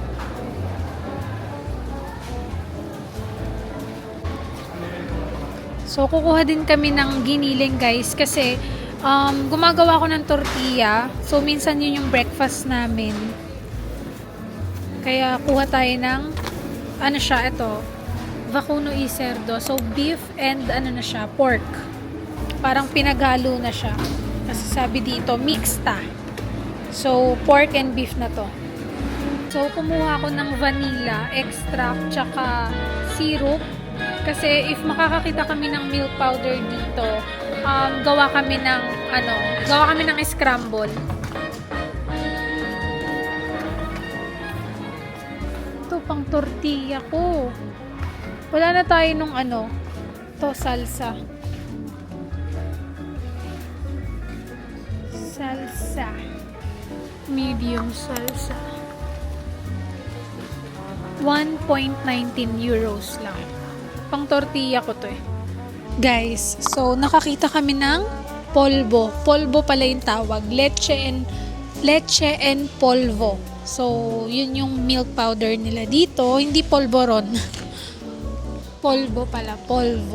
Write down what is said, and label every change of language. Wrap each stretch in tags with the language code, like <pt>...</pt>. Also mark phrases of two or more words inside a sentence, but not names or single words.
<tl>So, kukuha din kami ng giniling, guys, kasi gumagawa ko ng tortilla. So, minsan yun yung breakfast namin. Kaya, kuha tayo ng, ito,</tl> <es>vacuno y cerdo.</es> <en>So, beef and, pork.</en> <tl>Parang pinaghalo na siya. Kasi sabi dito, mixta. So,</tl> <en>pork and beef</en> <tl>na to. So, kumuha ko ng</tl> <en>vanilla, extract,</en> <tl>tsaka syrup. Kasi if makakakita kami ng</tl> <en>milk powder</en> <tl>dito, gawa kami ng scramble. Ito pang tortilla ko. Wala na tayo nung to salsa. Salsa.</tl> <en>Medium salsa.</en> <tl>1.19 euros lang. Pang tortilla ko to eh. Guys, so nakakita kami ng polvo. Polvo pala yung tawag.</tl> <es>Leche and polvo.</es> <tl>So, yun yung</tl> <en>milk powder</en> <tl>nila dito. Hindi polvoron. Polvo pala. Polvo.</tl>